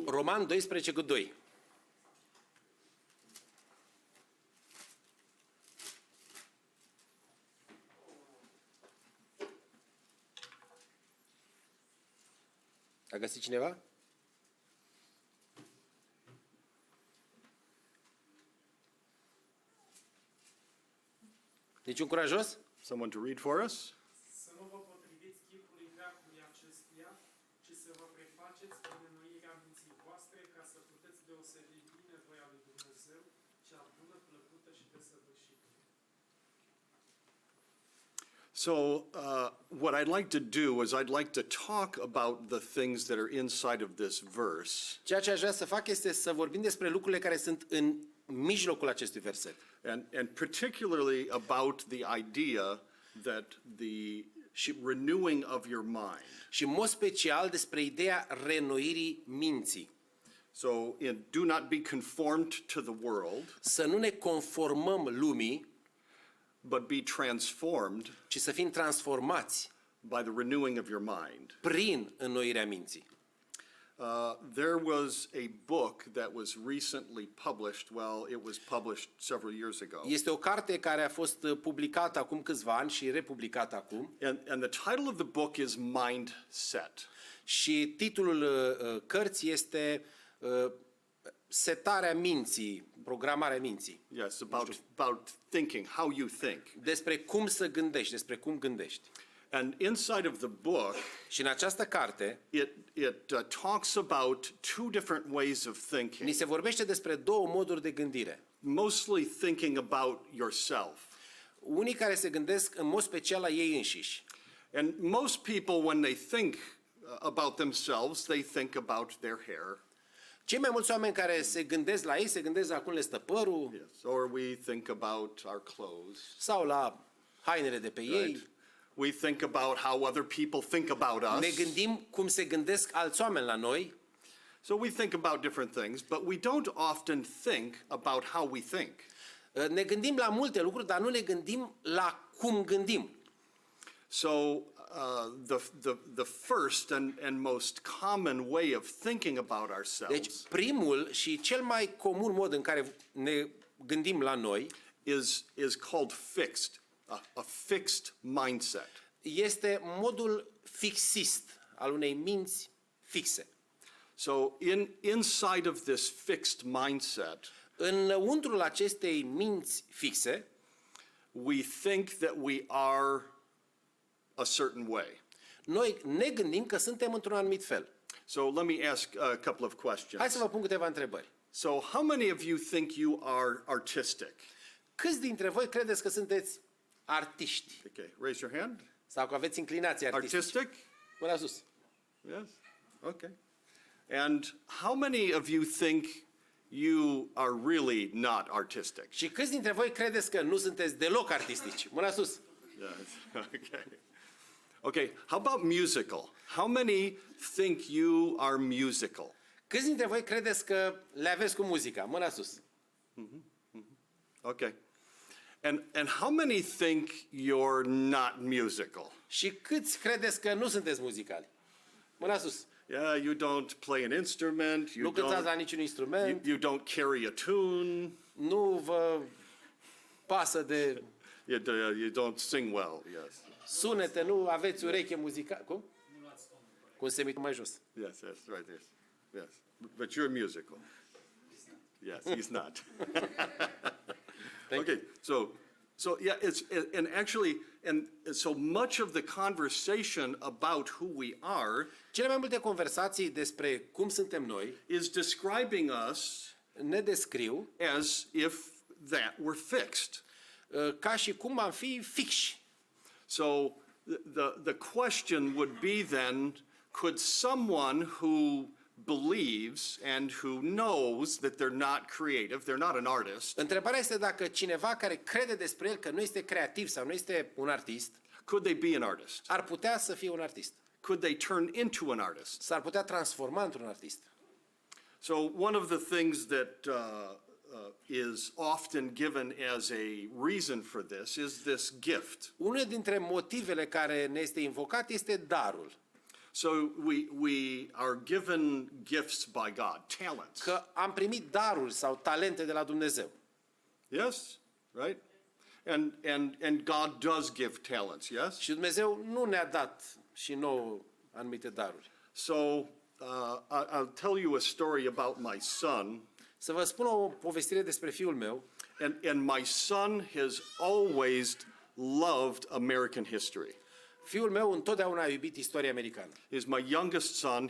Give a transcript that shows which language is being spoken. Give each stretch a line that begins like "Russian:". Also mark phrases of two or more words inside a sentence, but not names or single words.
Romanian: Roman 12:2. A găsit cineva? Niciun curajos?
English: Someone to read for us?
Romanian: Să nu vă potriviți chipului veacului acestuia, ci să vă prefaceți prin înnoirea minții voastre, ca să puteți deosebi bine voia lui Dumnezeu, cea bună, plăcută și desăvârșită.
English: So, what I'd like to do is I'd like to talk about the things that are inside of this verse.
Romanian: Ceea ce aș vrea să fac este să vorbim despre lucrurile care sunt în mijlocul acestui verset.
English: And particularly about the idea that the renewing of your mind.
Romanian: Și în mod special despre ideea reînnoirii minții.
English: So, do not be conformed to the world,
Romanian: Să nu ne conformăm lumii,
English: but be transformed
Romanian: ci să fim transformați
English: by the renewing of your mind.
Romanian: prin înnoirea minții.
English: There was a book that was recently published. Well, it was published several years ago.
Romanian: Este o carte care a fost publicată acum câțiva ani și republicată acum.
English: And the title of the book is Mindset.
Romanian: Și titlul cărții este setarea minții, programarea minții.
English: Yes, about thinking, how you think.
Romanian: Despre cum să gândești, despre cum gândești.
English: And inside of the book,
Romanian: Și în această carte
English: it talks about 2 different ways of ni thinking.
Romanian: se vorbește despre 2 moduri de gândire.
English: Mostly thinking about yourself.
Romanian: Unii care se gândesc în mod special la ei înșiși.
English: And most people, when they think about themselves, they think about their hair.
Romanian: Cei mai mulți oameni care se gândesc la ei, se gândesc la cum le stă părul,
English: Yes. Or we think about our clothes.
Romanian: sau la hainele de pe ei.
English: Right. We think about how other people think about us.
Romanian: Ne gândim cum se gândesc alți oameni la noi.
English: So we think about different things, but we don't often think about how we think.
Romanian: Ne gândim la multe lucruri, dar nu ne gândim la cum gândim.
English: So the first and most common way of thinking about ourselves
Romanian: Deci primul și cel mai comun mod în care ne gândim la noi
English: is called fixed, a fixed mindset.
Romanian: este modul fixist al unei minți fixe.
English: So inside of this fixed mindset,
Romanian: înăuntrul acestei minți fixe,
English: we think that we are a certain way.
Romanian: noi ne gândim că suntem într-un anumit fel.
English: So let me ask a couple of questions.
Romanian: Hai să vă pun câteva întrebări.
English: So how many of you think you are artistic?
Romanian: Câți dintre voi credeți că sunteți artiști?
English: Okay, raise your hand.
Romanian: Sau că aveți inclinații artistice?
English: Artistic?
Romanian: Mâna sus.
English: Yes. Okay. And how many of you think you are really not artistic?
Romanian: Și câți dintre voi credeți că nu sunteți deloc artistici? Mâna sus.
English: Yes. Okay. Okay, how about musical? How many think you are musical?
Romanian: Câți dintre voi credeți că le aveți cu muzica? Mâna sus.
English: Okay. And how many think you're not musical?
Romanian: Și câți credeți că nu sunteți muzicali? Mâna sus.
English: Yeah, you don't play an instrument,
Romanian: Nu cântați la niciun instrument,
English: you don't carry a tune,
Romanian: nu vă pasă de
English: you don't sing well, yes.
Romanian: sunete, nu aveți ureche muzicală. Cum? Cu un semiton mai jos.
English: Yes, right there. Yes. But you're musical. Yes, he's not. Okay, so yeah, and actually, and so much of the conversation about who we are
Romanian: Cele mai multe conversații despre cum suntem noi
English: is describing us
Romanian: ne descriu
English: as if that were fixed.
Romanian: ca și cum am fi fixi.
English: So the question would be then, could someone who believes and who knows that they're not creative, they're not an artist,
Romanian: Întrebarea este dacă cineva care crede despre el că nu este creativ sau nu este un artist,
English: could they be an artist?
Romanian: ar putea să fie un artist.
English: Could they turn into an artist?
Romanian: S-ar putea transforma într-un artist.
English: So one of the things that is often given as a reason for this is this gift.
Romanian: Unul dintre motivele care ne este invocat este darul.
English: So we are given gifts by God, talents.
Romanian: Că am primit daruri sau talente de la Dumnezeu.
English: Yes, right? And God does give talents, yes?
Romanian: Și Dumnezeu nu ne-a dat și nouă anumite daruri.
English: So I'll tell you a story about my son.
Romanian: Să vă spun o povestire despre fiul meu.
English: And my son has always loved American history.
Romanian: Fiul meu întotdeauna a iubit istoria americană.
English: He's my youngest son.